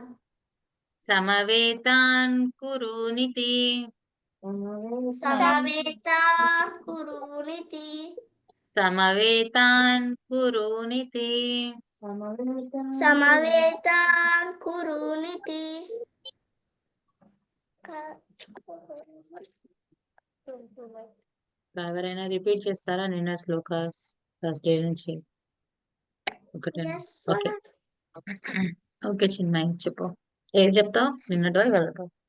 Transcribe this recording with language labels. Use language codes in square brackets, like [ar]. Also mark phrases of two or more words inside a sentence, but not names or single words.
[sa] समवेतान् कुरूनिति समवेतान् कुरूनिति समवेतान् कुरूनिति समवेतान् कुरूनिति [te] ఎవరైనా రిపీట్ చేస్తారా నిన్న శ్లోకాస్ [en] first day [te] నుంచి ఒకటే [en] Yes, okay okay [te] చిన్మయి చెప్పు ఏం చెప్తావు నిన్నటో వెళ్ళటో